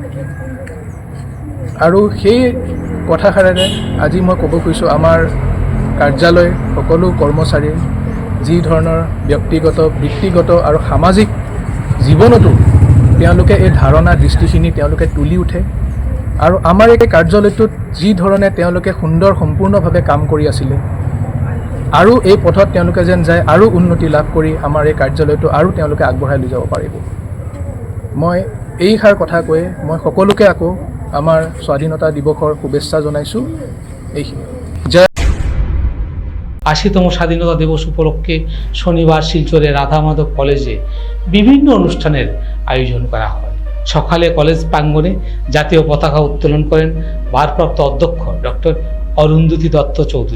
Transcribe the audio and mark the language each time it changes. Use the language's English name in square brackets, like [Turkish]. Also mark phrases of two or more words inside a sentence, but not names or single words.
[Assamese] আৰু সেই কথাষাৰেৰে আজি মই ক'ব খুজিছোঁ আমাৰ কাৰ্যালয় সকলো কৰ্মচাৰীৰ যি ধৰণৰ ব্যক্তিগত বৃত্তিগত আৰু সামাজিক জীৱনতো তেওঁলোকে এই ধাৰণা দৃষ্টিখিনি তেওঁলোকে তুলি উঠে আৰু আমাৰ এই কাৰ্যালয়টোত যি ধৰণে তেওঁলোকে সুন্দৰ সম্পূৰ্ণভাৱে কাম কৰি আছিলে আৰু এই পথত তেওঁলোকে যেন যায় আৰু উন্নতি লাভ কৰি আমাৰ এই কাৰ্যালয়টো আৰু তেওঁলোকে আগবঢ়াই লৈ যাব পাৰিব। মই এইষাৰ কথা কৈ মই সকলোকে আকৌ আমাৰ স্বাধীনতা দিৱসৰ শুভেচ্ছা জনাইছোঁ। এইখিনি জয়। [Bangla] ৮০তম স্বাধীনতা দিবস উপলক্ষে শনিবার শিলচরের রাধা মাধব কলেজে বিভিন্ন অনুষ্ঠানের আয়োজন করা হয়। সকালে কলেজ প্রাঙ্গণে জাতীয় পতাকা উত্তোলন করেন ভারপ্রাপ্ত অধ্যক্ষ ডক্টর অরুন্ধতী দত্ত চৌধুরী।